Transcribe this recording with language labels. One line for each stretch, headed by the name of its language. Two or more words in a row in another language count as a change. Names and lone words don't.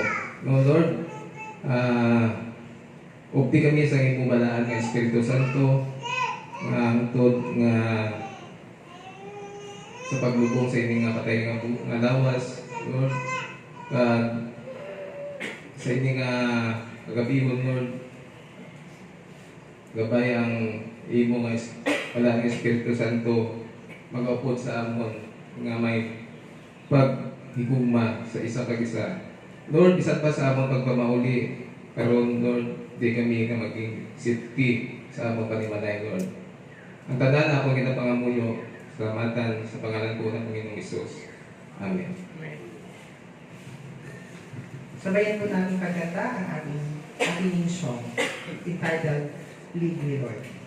Hiligaynon: No, Lord, upti kami sa imo balaan ng Espiritu Santo nga hangtod nga sa paglubong sa ining nga patay nga lawas, Lord, sa ining kagabihon, Lord, gabay ang imo nga balaan ng Espiritu Santo mag-upod sa amon nga may paghigugma sa isa kag isa. Lord, bisan pa sa among pagpamauli karon, Lord, di kami nga maging safety sa among panimalay, Lord. Ang tanan ako ginapangamuyo, salamatan sa pangalan
Filipino: po ng Panginoong Hesus.
Hiligaynon: Amen.
Filipino: Sabayan po namin pagkata ang ating
English: opening song
Filipino: entitled Lead Me, Lord.